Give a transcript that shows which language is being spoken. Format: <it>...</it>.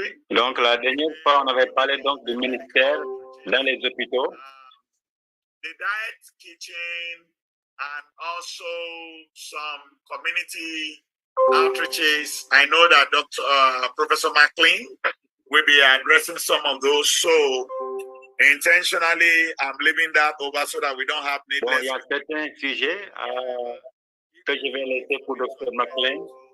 <fr>Donc, la dernière fois, on avait parlé donc du ministère dans les hôpitaux.</fr> <en>The diet kitchen and also some community outreaches. I know that Professor McLean will be addressing some of those. So intentionally, I'm leaving that over so that we don't have needless.</en> <fr>Bon, il y a certains sujets que je vais laisser pour Dr. McLean.</fr>